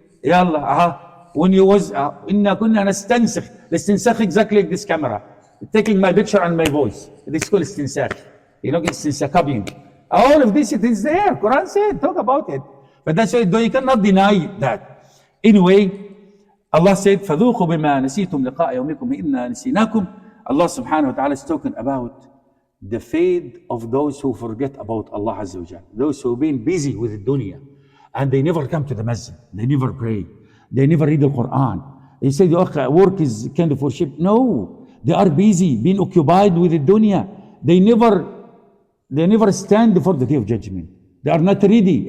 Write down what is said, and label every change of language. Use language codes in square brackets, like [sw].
[en] Yallah, when you was, [ar] inna kunna nastansakh. [en] Istinsakh exactly like this camera. Taking my picture and my voice. This is called istinsakh. You know, istinsakh copying. All of this, it is there. Quran said, talk about it. But that's why you cannot deny that. Anyway, Allah said, [ar] فَذُوقُوا بِمَا نَسِيتُمْ لِقَاءَ يَوْمِكُمْ إِنَّا نَسِينَاكُمْ. [en] Allah subhanahu wa ta'ala is talking about the fate of those who forget about Allah Azza wa Jal. Those who have been busy with the dunya. And they never come to the masjid. They never pray. They never read the Quran. They say, work is kind of worship. No. They are busy, being occupied with the dunya. They never stand before the day of judgment. They are not ready.